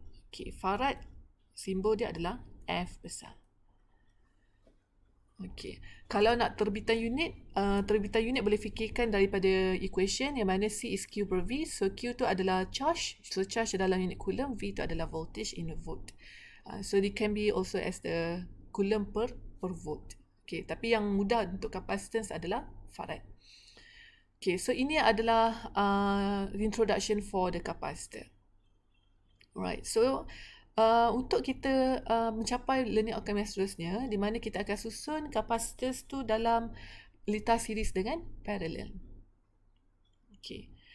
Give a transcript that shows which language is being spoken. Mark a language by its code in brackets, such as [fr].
[ms] Okay, farad, simbol dia adalah F besar. Okay, kalau nak terbitan unit boleh fikirkan daripada equation yang mana [en] C is Q per V. [ms] So Q tu adalah charge. So charge dalam unit coulomb, V tu adalah voltage [en] in a volt. So it can be also as the coulomb per volt. [ms] Okay, tapi yang mudah untuk capacitance adalah farad. [en] Okay, so [ms] ini adalah [en] introduction for the capacitor. [ms] Right, so untuk kita mencapai learning outcome yang seterusnya, di mana kita akan susun kapasitors tu dalam litar series dengan parallel. Okay.